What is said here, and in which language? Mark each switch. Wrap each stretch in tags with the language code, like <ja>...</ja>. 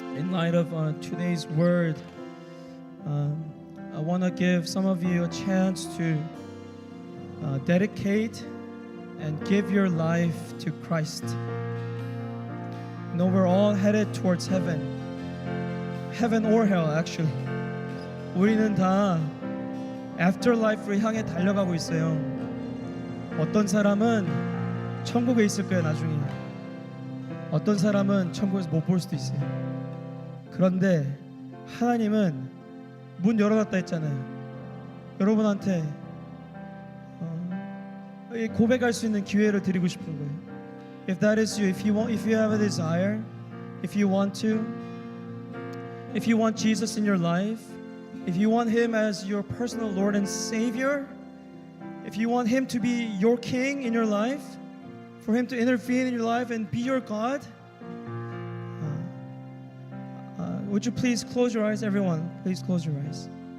<en>light of today's word, I want to give some of you a chance to dedicate and give your life to Christ. You know, we're all headed towards heaven or hell actually.</en> <ko>우리는 다 afterlife를 향해 달려가고 있어요. 어떤 사람은 천국에 있을 거예요 나중에. 어떤 사람은 천국에서 못 볼 수도 있어요. 그런데 하나님은 문 열어놨다 했잖아요. 여러분한테 고백할 수 있는 기회를 드리고 싶은 거예요.</ko> <en>If that is you, if you have a desire, if you want Jesus in your life, if you want Him as your personal Lord and Savior, if you want Him to be your King in your life, for Him to intervene in your life and be your God, would you please close your eyes, everyone? Please close your eyes.</en>